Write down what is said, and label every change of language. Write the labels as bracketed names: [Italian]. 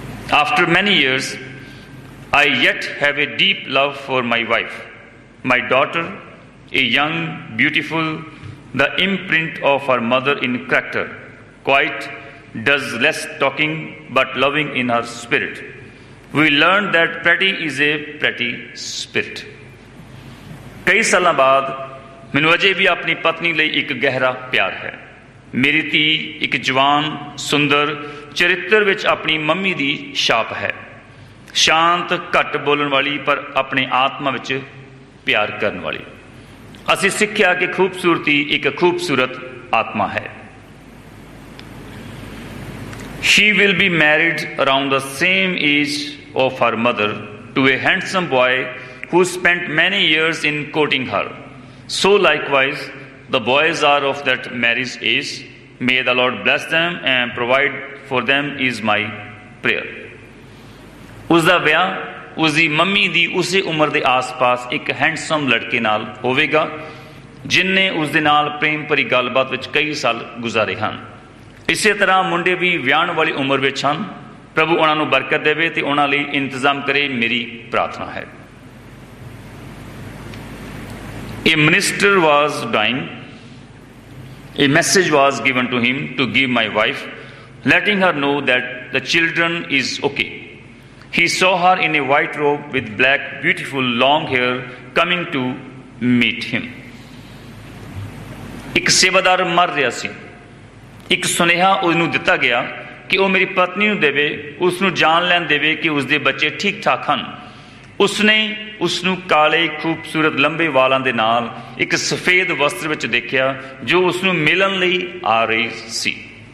[English] After many years, I yet have a deep love for my wife, my daughter, a young, beautiful, the imprint of her mother in character, quiet, does less talking but loving in her spirit. We learned that pretty is a pretty spirit. [Punjabi] ਕਈ ਸਾਲਾਂ ਬਾਅਦ ਮੈਨੂੰ ਅਜੇ ਵੀ ਆਪਣੀ ਪਤਨੀ ਲਈ ਇੱਕ ਗਹਿਰਾ ਪਿਆਰ ਹੈ। ਮੇਰੀ ਧੀ ਇੱਕ ਜਵਾਨ ਸੁੰਦਰ ਚਰਿੱਤਰ ਵਿੱਚ ਆਪਣੀ ਮੰਮੀ ਦੀ ਛਾਪ ਹੈ। ਸ਼ਾਂਤ, ਘੱਟ ਬੋਲਣ ਵਾਲੀ ਪਰ ਆਪਣੇ ਆਤਮਾ ਵਿੱਚ ਪਿਆਰ ਕਰਨ ਵਾਲੀ। ਅਸੀਂ ਸਿੱਖਿਆ ਕਿ ਖੂਬਸੂਰਤੀ ਇੱਕ ਖੂਬਸੂਰਤ ਆਤਮਾ ਹੈ। [English] She will be married around the same age of her mother to a handsome boy who spent many years in courting her. So likewise, the boys are of that marriage age. May the Lord bless them and provide for them is my prayer. [Punjabi] ਉਸਦਾ ਵਿਆਹ ਉਸਦੀ mummy ਦੀ ਉਸੇ ਉਮਰ ਦੇ ਆਸ-ਪਾਸ ਇੱਕ handsome ਲੜਕੇ ਨਾਲ ਹੋਵੇਗਾ ਜਿਨਨੇ ਉਸਦੇ ਨਾਲ ਪ੍ਰੇਮ ਭਰੀ ਗੱਲਬਾਤ ਵਿੱਚ ਕਈ ਸਾਲ ਗੁਜ਼ਾਰੇ ਹਨ। ਇਸੇ ਤਰ੍ਹਾਂ ਮੁੰਡੇ ਵੀ ਵਿਆਹਣ ਵਾਲੀ ਉਮਰ ਵਿੱਚ ਹਨ। ਪ੍ਰਭੂ ਉਹਨਾਂ ਨੂੰ ਬਰਕਤ ਦੇਵੇ ਤੇ ਉਹਨਾਂ ਲਈ ਇੰਤਜ਼ਾਮ ਕਰੇ, ਮੇਰੀ ਪ੍ਰਾਰਥਨਾ ਹੈ। [English] A minister was dying. A message was given to him to give my wife, letting her know that the children is okay. He saw her in a white robe with black, beautiful, long hair coming to meet him. [Punjabi] ਇੱਕ ਸੇਵਾਦਾਰ ਮਰ ਰਿਹਾ ਸੀ। ਇੱਕ ਸੁਨੇਹਾ ਉਹਨੂੰ ਦਿੱਤਾ ਗਿਆ ਕਿ ਉਹ ਮੇਰੀ ਪਤਨੀ ਨੂੰ ਦੇਵੇ, ਉਸ ਨੂੰ ਜਾਣ ਲੈਣ ਦੇਵੇ ਕਿ ਉਸਦੇ ਬੱਚੇ ਠੀਕ ਠਾਕ ਹਨ। ਉਸਨੇ ਉਸ ਨੂੰ ਕਾਲੇ ਖੂਬਸੂਰਤ ਲੰਬੇ ਵਾਲਾਂ ਦੇ ਨਾਲ ਇੱਕ ਸਫੇਦ ਵਸਤਰ ਵਿੱਚ ਦੇਖਿਆ ਜੋ ਉਸ ਨੂੰ ਮਿਲਣ ਲਈ ਆ ਰਹੀ ਸੀ।